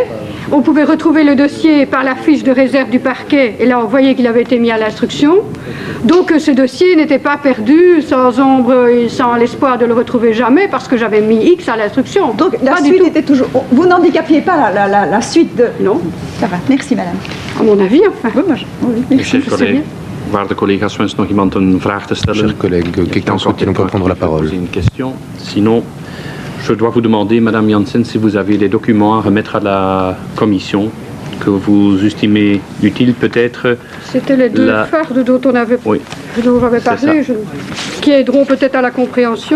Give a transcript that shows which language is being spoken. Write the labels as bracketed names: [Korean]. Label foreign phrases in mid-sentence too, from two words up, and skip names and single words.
[French] On pouvait retrouver le dossier par la fiche de réserve du parquet, et là on voyait qu'il avait été mis à l'instruction. Donc ce dossier n'était pas perdu, sans ombre et sans l'espoir de le retrouver jamais, parce que j'avais mis X à l'instruction. Donc la Pas du suite tout. était toujours... Vous n'handicapiez pas la suite de... Non, Ça va, merci madame. à mon avis, enfin. Oui, moi, oui, merci. Chers collègues, [Dutch] waarde collega's, wenst nog iemand een vraag te stellen? [French] Chers collègues, quelqu'un souhaite-t-il encore prendre la parole? Poser une question. Sinon, je dois vous demander, Madame Janssen, si vous avez des documents à remettre à la commission que vous estimez utiles, peut-être. C'était les 2 fardes dont on avait, dont j'avais parlé, qui aideront peut-être à la compréhension